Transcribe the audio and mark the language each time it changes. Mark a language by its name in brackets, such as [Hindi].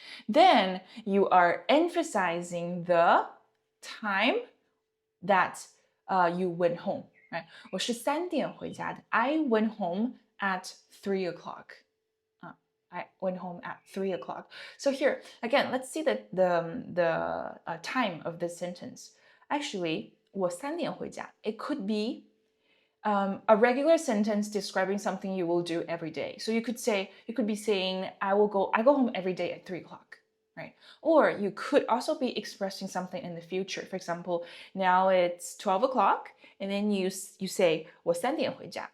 [English] Then you are emphasizing the time that you went home. Right? [Chinese] 我是3点回家的。 [English] I went home at 3 o'clock. I went home at 3 o'clock. So here, again, let's see the time of this sentence. Actually, [Chinese] 我3点回家. [English] It could be a regular sentence describing something you will do every day. So you could be saying, I go home every day at 3 o'clock. Right? Or you could also be expressing something in the future. For example, now it's 12 o'clock, and then you say [Chinese] 我3点回家.